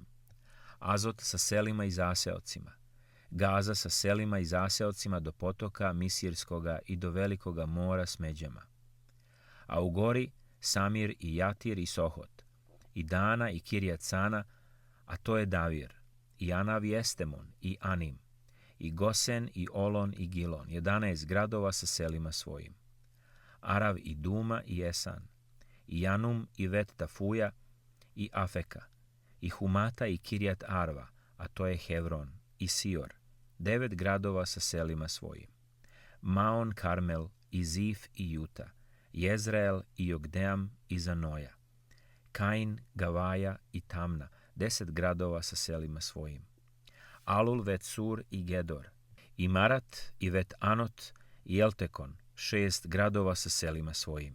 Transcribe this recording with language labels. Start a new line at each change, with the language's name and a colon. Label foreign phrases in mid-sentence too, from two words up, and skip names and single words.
Serbian: Azot sa selima i zaseocima. Gaza sa selima i zaseocima do potoka Misirskoga i do velikoga mora s međama. A u gori Samir i Jatir i Sohot, i Dana i Kirjat Sana, a to je Davir, i Anav i Estemon i Anim, i Gosen i Olon i Gilon, 11 gradova sa selima svojim. Arav i Duma i Esan, i Janum i Vet Tafuja i Afeka, i Humata i Kirjat Arva, a to je Hevron, i Sior, 9 gradova sa selima svojim. Maon Karmel i Zif i Juta, Jezreel i Jogdeam i Zanoja, Kain, Gavaja i Tamna, 10 gradova sa selima svojim. Alul, Vetsur i Gedor, i Marat i Vet Anot i Eltekon, 6 gradova sa selima svojim.